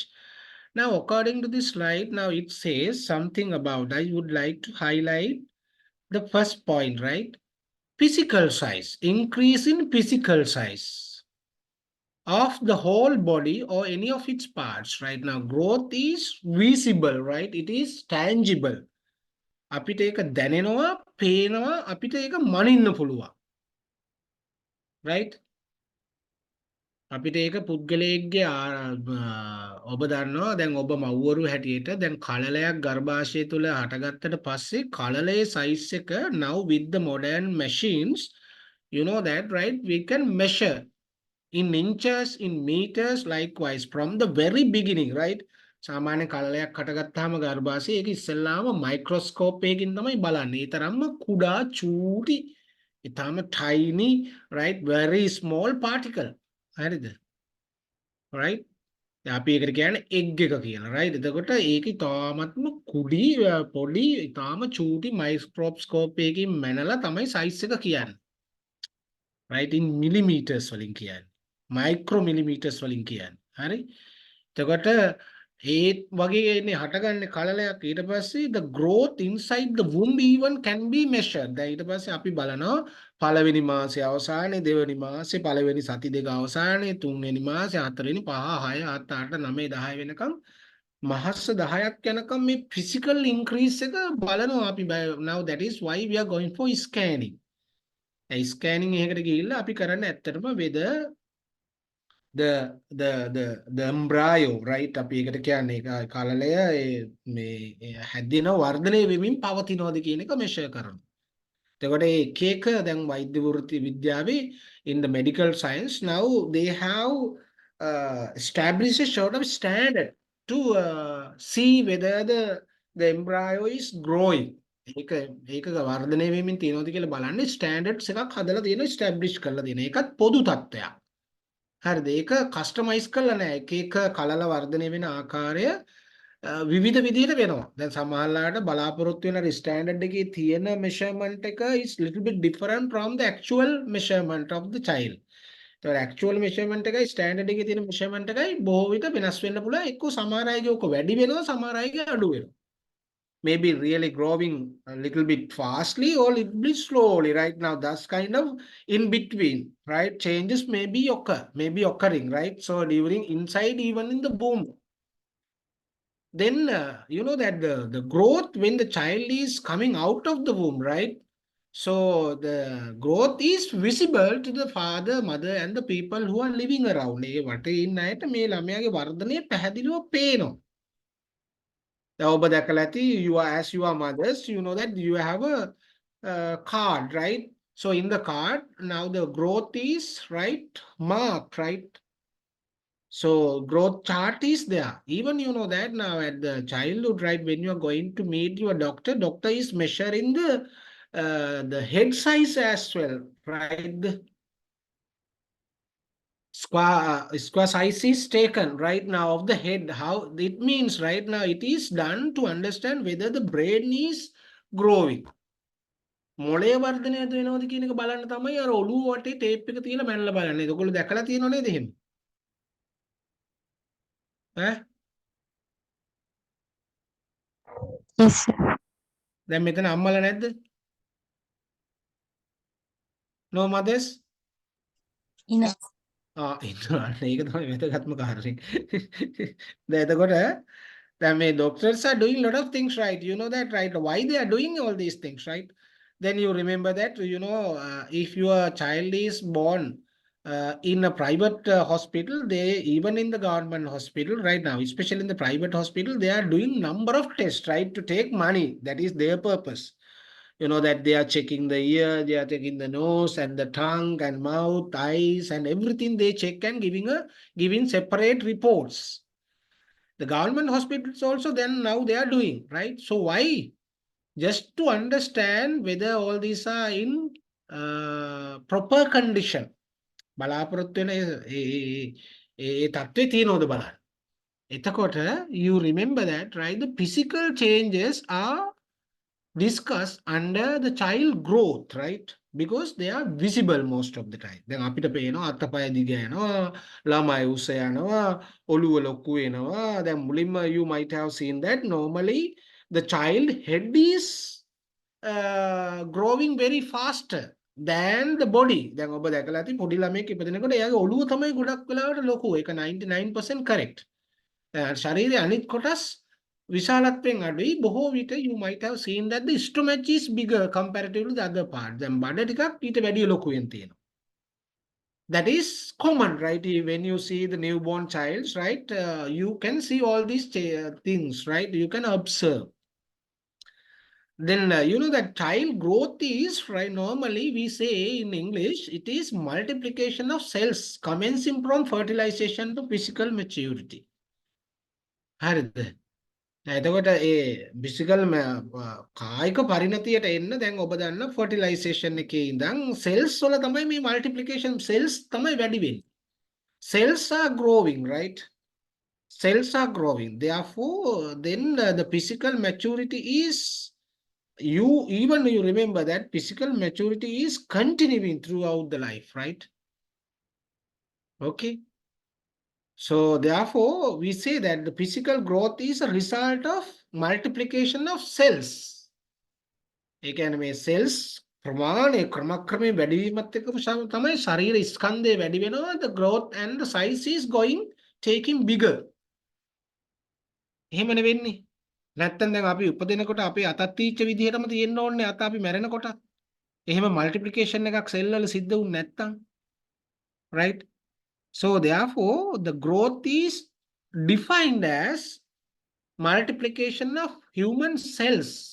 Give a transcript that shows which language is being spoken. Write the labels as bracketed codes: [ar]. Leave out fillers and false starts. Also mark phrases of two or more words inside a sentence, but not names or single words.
[en] Now, according to this slide, now it says something about, I would like to highlight the first point, right? Physical size, increase in physical size of the whole body or any of its parts. Right now, growth is visible, right? It is tangible. [si] අපිට ඒක දැනෙනවා, පේනවා, අපිට ඒක මනින්න පුළුවන්. Right? අපිට ඒක පුද්ගලයෙක්ගේ ඔබ දන්නවා දැන් ඔබ මව්වරු හැටියට දැන් කලලයක් ගර්භාෂය තුල හටගත්තට පස්සේ කලලයේ size එක [en] now with the modern machines, you know that, right? We can measure in inches, in meters, likewise from the very beginning, right? [si] සාමාන්‍ය කලලයක් හටගත්තාම ගර්භාෂයේ ඒක ඉස්සෙල්ලාම මයික්‍රොස්කෝප් එකකින් තමයි බලන්නේ. ඒ තරම්ම කුඩා චූටි, ඊටම [en] tiny, right? Very small particle. [si] හරිද? right? අපි ඒකට කියන්නේ egg එක කියලා, right? එතකොට ඒක ඉතාමත්ම කුඩි පොඩි ඉතාම චූටි මයික්‍රොස්කෝප් එකකින් මැනලා තමයි size එක කියන්නේ. [en] right? in millimeters [si] වලින් කියන්නේ. micromillimeters වලින් කියන්නේ. හරි? එතකොට ඒ වගේ එන්නේ හටගන්නේ කලලයක් ඊට පස්සේ [en] the growth inside the womb even can be measured. [si] දැන් ඊට පස්සේ අපි බලනවා පළවෙනි මාසේ අවසානයේ, දෙවෙනි මාසේ, පළවෙනි සති දෙක අවසානයේ, තුන්වෙනි මාසේ, හතරවෙනි, පහ, හය, හත, අට, නවය, 10 වෙනකම් මහස්ස 10ක් යනකම් මේ physical increase එක බලනවා අපි. [en] Now that is why we are going for scanning. [si] Scanning එකකට ගිහිල්ලා අපි කරන්නේ ඇත්තටම [en] whether the embryo, right? [si] අපි ඒකට කියන්නේ කලලය මේ හැදෙන වර්ධනය වෙමින් පවතිනවද කියන එක measure කරනවා. එතකොට එක එක දැන් වෛද්‍ය වෘත්ති විද්‍යාවේ [en] in the medical science now they have established a sort of standard to see whether the embryo is growing. [si] ඒක වර්ධනය වෙමින් තියෙනවද කියලා බලන්නේ standards එකක් හදලා තියෙනවා, establish කරලා තියෙනවා. ඒකත් පොදු තත්ත්වයක්. හරිද? ඒක කස්ටමයිස් කරලා නැහැ. එක එක කලල වර්ධනය වෙන ආකාරය විවිධ විදිහට වෙනවා. දැන් සමහරලාට බලාපොරොත්තු වෙන ස්ටෑන්ඩඩ් එකේ තියෙන measurement එක [en] is little bit different from the actual measurement of the child. [si] ඒතකොට [en] actual measurement [si] එකයි ස්ටෑන්ඩඩ් එකේ තියෙන measurement එකයි බොහෝ විට වෙනස් වෙන්න පුළුවන්. එක්ක සමහර අයගේ ඔක වැඩි වෙනවා, සමහර අයගේ අඩු වෙනවා. [en] Maybe really growing a little bit fastly or little bit slowly right now. That's kind of in between, right? Changes may be occurring, right? So during inside, even in the womb. Then you know that the growth when the child is coming out of the womb, right? So the growth is visible to the father, mother and the people who are living around. [si] ඒ වටේ ඉන්න අයට මේ ළමයාගේ වර්ධනය පැහැදිලිව පේනවා. දැන් ඔබ දැකලා ඇති, [en] as you are mothers, you know that you have a card, right? So in the card now the growth is marked, right? So growth chart is there. Even you know that now at the childhood, right? When you are going to meet your doctor is measuring the head size as well, right? The square size is taken right now of the head. How it means right now it is done to understand whether the brain is growing. [si] මොළය වර්ධනයද වෙනවද කියන එක බලන්න තමයි අර ඔළුව වටේ ටේප් එක තියලා මැනලා බලන්නේ. ඒකවල දැකලා තියෙනව නේද එහෙම? [en] Yes, sir. [si] දැන් මෙතන අම්මලා නැද්ද? [en] No mothers? Enough. [si] ඉන්නවා. ඒක තමයි වැදගත්ම කාරණේ. දැන් එතකොට දැන් මේ [en] doctors are doing lot of things, right? You know that, right? Why they are doing all these things, right? Then you remember that, you know, if your child is born in a private hospital, they even in the government hospital right now, especially in the private hospital, they are doing number of tests, right, to take money. That is their purpose. You know that they are checking the ear, they are checking the nose and the tongue and mouth, eyes and everything they check and giving separate reports. The government hospitals also then now they are doing, right? So why? Just to understand whether all these are in proper condition. [si] බලාපොරොත්තු වෙන ඒ තත්ත්වේ තියෙනවද බලන්න. [en] එතකොට you remember that, right? The physical changes are discussed under the child growth, right? Because they are visible most of the time. [si] දැන් අපිට පේනවා අතපය දිග යනවා, ළමයි උස යනවා, ඔළුව ලොකු වෙනවා. දැන් මුලින්ම [en] you might have seen that normally the child head is growing very faster than the body. [si] දැන් ඔබ දැකලා ඇති පොඩි ළමයෙක් ඉපදෙනකොට එයාගේ ඔළුව තමයි ගොඩක් වෙලාවට ලොකු. ඒක 99% correct. ශරීරයේ අනිත් කොටස් විශාලත්වයෙන් අඩුයි. බොහෝ විට [en] you might have seen that the stomach is bigger comparatively the other part. [si] දැන් බඩ ටිකක් ඊට වැඩිය ලොකුවෙන් තියෙනවා. [en] That is common, right? When you see the newborn child, right? You can see all these things, right? You can observe. Then you know that child growth is, right, normally we say in English, it is multiplication of cells commencing from fertilization to physical maturity. [si] හරිද? එතකොට ඒ physical කායික පරිණතියට එන්න දැන් ඔබ දන්න fertilization එකේ ඉඳන් cells වල තමයි මේ [en] multiplication cells [si] තමයි වැඩි වෙන්නේ. [en] Cells are growing, right? Cells are growing. Therefore, then the physical maturity is, you remember that physical maturity is continuing throughout the life, right? Okay. So therefore we say that the physical growth is a result of multiplication of cells. [si] ඒ කියන්නේ මේ cells ප්‍රමාණය ක්‍රමක්‍රමයෙන් වැඩි වීමත් එක්ක තමයි ශරීර ස්කන්ධය වැඩි වෙනවා. [en] The growth and the size is taking bigger. [si] එහෙමනේ වෙන්නේ. නැත්තම් දැන් අපි උපදිනකොට අපේ අතත් තීච්ච විදිහටම තියෙන්න ඕනේ අත අපි මැරෙනකොට. එහෙම මල්ටිප්ලිකේෂන් එකක් සෙල් වල සිද්ධ වුනේ නැත්තම්. [en] right? So therefore the growth is defined as multiplication of human cells.